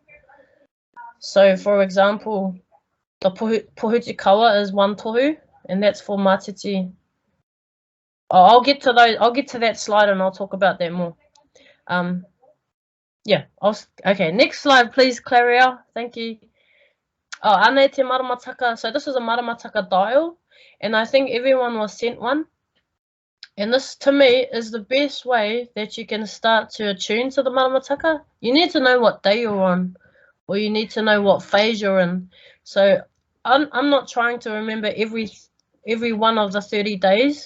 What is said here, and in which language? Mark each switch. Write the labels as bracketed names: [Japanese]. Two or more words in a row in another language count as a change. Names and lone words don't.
[English] So for example, the Puhutikawa is one tohu, and that's for Mātiti. I'll get to that slide and I'll talk about that more. Yeah, okay, next slide please, Claria. Thank you. [Māori] Oh, ane te Maramataka. [English] So this is a Maramataka dial, and I think everyone was sent one. And this, to me, is the best way that you can start to attune to the Maramataka. You need to know what day you're on, or you need to know what phase you're in. So I'm not trying to remember every one of the 30 days.